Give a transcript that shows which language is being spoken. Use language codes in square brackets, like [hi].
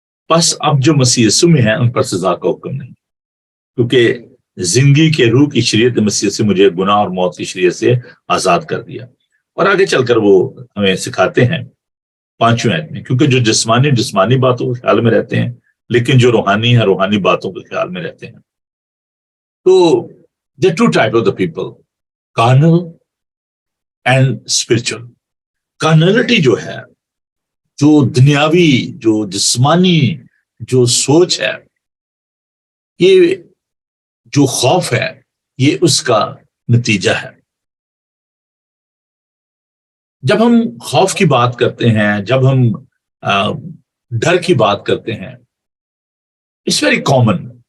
[ur] بس اب جو مسیح یسوع میں ہے ان پر سزا کا حکم نہیں, کیونکہ زندگی کے روح کی شریعت مسیح سے مجھے گناہ اور موت کی شریعت سے آزاد کر دیا. اور آگے چل کر وہ ہمیں سکھاتے ہیں 5ویں آیت میں, کیونکہ جو جسمانی باتوں کے خیال میں رہتے ہیں لیکن جو روحانی ہے روحانی باتوں کے خیال میں رہتے ہیں. [en] تو there are 2 types of the people, carnal and spiritual. [ur] کارنلٹی جو ہے, جو دنیاوی جو جسمانی جو سوچ ہے, یہ جو خوف ہے یہ اس کا نتیجہ ہے. جب ہم خوف کی بات کرتے ہیں, جب ہم ڈر کی بات کرتے ہیں, [en] It's very common.